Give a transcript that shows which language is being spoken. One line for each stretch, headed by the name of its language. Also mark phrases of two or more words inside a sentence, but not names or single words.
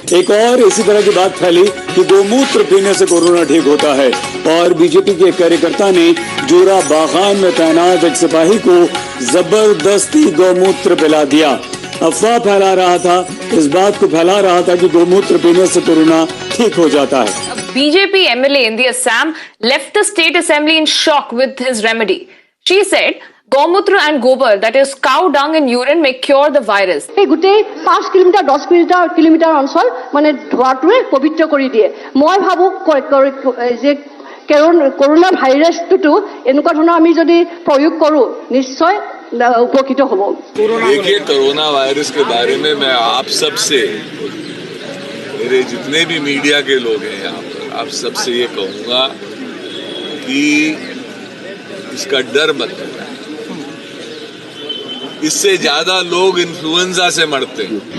Hindi: एक और इसी तरह की बात फैली कि गोमूत्र पीने से कोरोना ठीक होता है, और बीजेपी के कार्यकर्ता ने जोरा बागान में तैनात एक सिपाही को जबरदस्ती गोमूत्र पिला दिया। अफवाह फैला रहा था, इस बात को फैला रहा था कि गोमूत्र पीने से कोरोना ठीक हो जाता है।
English: BJP MLA in the Assam left the state assembly in shock with his remedy. She said, Gomutra and gobar, that is cow dung and urine, may cure the virus.
Assamese: এই গোটেই 5 কিলোমিটাৰ 10 কিলোমিটাৰ অঞ্চল মানে ধোৱাটোৱে পবিত্ৰ কৰি দিয়ে। মই ভাবো যে कोरोना ভাইৰাছটো এনেকুৱা ধৰণৰ আমি যদি প্ৰয়োগ কৰো নিশ্চয় উপকৃত হ'ব।
Hindi: देखिए, कोरोना वायरस के बारे में मैं आप सबसे, मेरे जितने भी मीडिया के लोग हैं यहाँ पर, आप सबसे ये कहूँगा कि इसका डर मत करें। इससे ज्यादा लोग इन्फ्लुएंजा से मरते हैं।